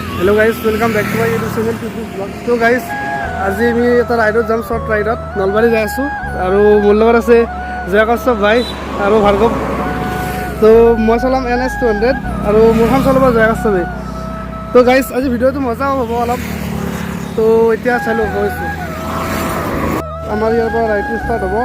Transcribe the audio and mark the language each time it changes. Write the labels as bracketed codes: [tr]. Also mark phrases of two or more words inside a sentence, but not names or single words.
[en] hello guys welcome back to my YouTube channel पिपल ब्लॉग। [as] तो गाइस আজি আমি এটা ৰাইডত যাম, শ্বৰ্ট ৰাইডত নলবাৰী যাই আছোঁ আৰু মোৰ লগত আছে জয়কাশ্যপ ভাই আৰু ভাৰ্গৱ। তো মই চলাম NS 200 আৰু মোৰখন চলাব জয়কাশ্যপে। তো গাইস আজি ভিডিঅ'টো মজা হ'ব অলপ। তো এতিয়া চালোঁ গৈছোঁ আমাৰ ইয়াৰ পৰা ৰাইডটো ষ্টাৰ্ট হ'ব।